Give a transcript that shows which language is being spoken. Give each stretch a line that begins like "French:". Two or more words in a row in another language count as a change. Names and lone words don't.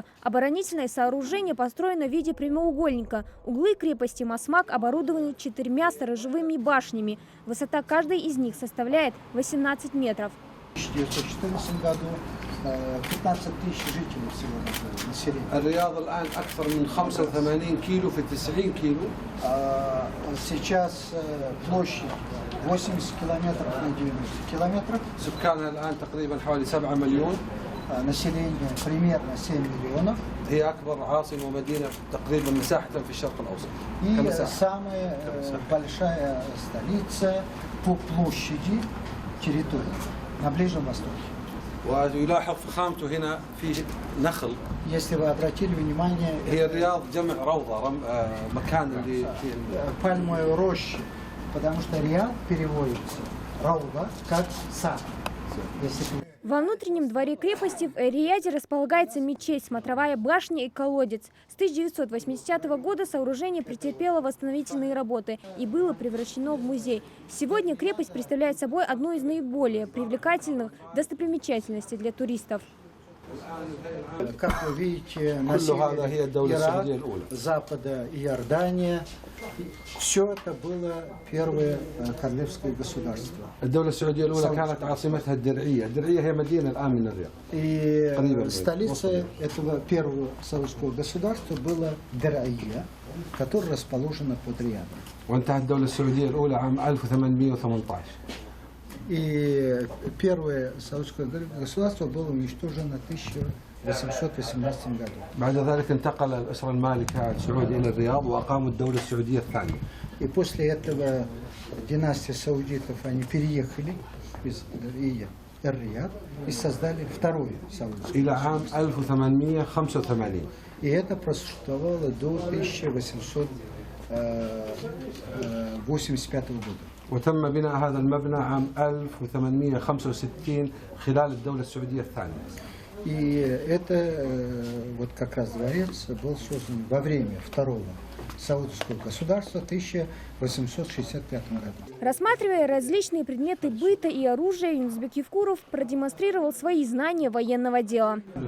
Russian: Оборонительное сооружение построено в виде прямоугольника. Углы крепости Масмак оборудованы 4 сторожевыми башнями. Высота каждой из них составляет 18 метров. В 1914 году 15 тысяч жителей всего населения.
Arabic: الرياض الآن أكثر من 85 كيلو في 90 كيلو.
Russian: Сейчас площадь 80 километров на 90 километров.
Arabic: سكانها الآن تقريبا حوالي 7 مليون.
Russian: Население примерно 7 миллионов.
Arabic: هي أكبر عاصمة ومدينة تقريبا مساحة في الشرق الأوسط.
Russian: И самая большая столица по площади территории на Ближнем Востоке.
Arabic: ويلاحظ فخامته هنا في نخل.
Russian: Если вы обратили внимание,
Arabic: هي الرياض جمع روضة مكان اللي
Russian: пальмовые рощи, потому что Рияд переводится рауда как сад. Во внутреннем дворе крепости в Эр-Рияде располагается мечеть, смотровая башня и колодец. С 1980 года сооружение претерпело восстановительные работы и было превращено в музей. Сегодня крепость представляет собой одну из наиболее привлекательных достопримечательностей для туристов. Как вы видите, на
Arabic: كل هذا هي
Russian: севере
Arabic: الدولة السعودية
Russian: Ирак,
Arabic: الأولى.
Russian: запада Иордания. Все это было первое королевское государство.
Arabic: الدولة السعودية الأولى كانت عاصمتها الدرعية، الدرعية هي مدينة الآن من الرياض.
Russian: И столицей этого первого саудовского государства была Дар'ия, которая расположена под Риядом.
Arabic: وانتهت الدولة السعودية الأولى عام 1818.
Russian: И первое саудовское государство было уничтожено в 1818 году.
Arabic: بعد ذلك انتقل الأسرة المالكة السعودية إلى الرياض وأقاموا الدولة السعودية الثانية.
Russian: И после этого династия саудитов, они переехали из Эр-Рияд и создали второе саудовское
Arabic: إلى
Russian: государство.
Arabic: عام 1885.
Russian: И это просуществовало до 1885 года.
Arabic: وتم بناء هذا المبنى عام 1865 خلال الدولة السعودية الثانية.
Russian: И это вот как раз дворец был создан во время второго саудовского государства в 1865 году. Рассматривая различные предметы быта и оружия, Юнусбек Евкуров продемонстрировал свои знания военного дела.